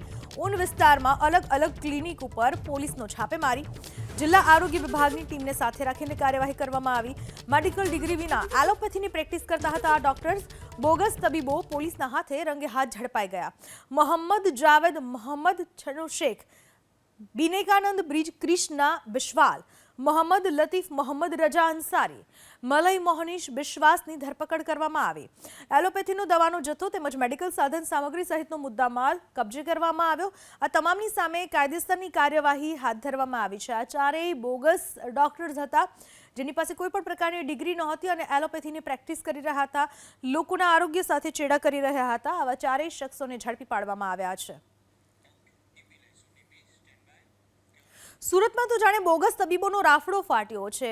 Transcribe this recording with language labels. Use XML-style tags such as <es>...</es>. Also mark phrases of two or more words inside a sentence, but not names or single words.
<gu>ઊન વિસ્તારમાં અલગ અલગ ક્લિનિક ઉપર પોલીસનો છાપે મારી। જિલ્લા આરોગ્ય વિભાગની ટીમને સાથે રાખીને કાર્યવાહી કરવામાં આવી। મેડિકલ ડિગ્રી વિના એલોપેથીની પ્રેક્ટિસ કરતા હતા આ ડોક્ટર્સ। બોગસ તબીબો પોલીસના હાથે રંગે હાથ ઝડપાઈ ગયા। મોહમ્મદ જાવેદ મોહમ્મદ છનો શેખ, बिनेकानंद ब्रिज कृष्णा बिश्वाल, मोहम्मद लतीफ मोहम्मद रजा अंसारी, मलय मोहनीश વિશ્વાસની ધરપકડ કરવામાં આવી। એલોપેથીનો દવાનો જથ્થો તેમજ મેડિકલ સાધન સામગ્રી સહિતનો મુદ્દામાલ કબ્જે કરવામાં આવ્યો। આ તમામની સામે કાયદેસરની કાર્યવાહી હાથ ધરવામાં આવી છે। આ ચારેય બોગસ ડોક્ટર્સ હતા જેની પાસે કોઈ પણ પ્રકારની ડિગ્રી નહોતી અને એલોપેથીની પ્રેક્ટિસ કરી રહ્યા હતા, લોકોના આરોગ્ય સાથે ચેડા કરી રહ્યા હતા। આવા ચારેય શખ્સોને ઝડપી પાડવામાં આવ્યા છે। સુરતમાં તો જાણે બોગસ તબીબોનો રાફડો ફાટ્યો છે।</gu>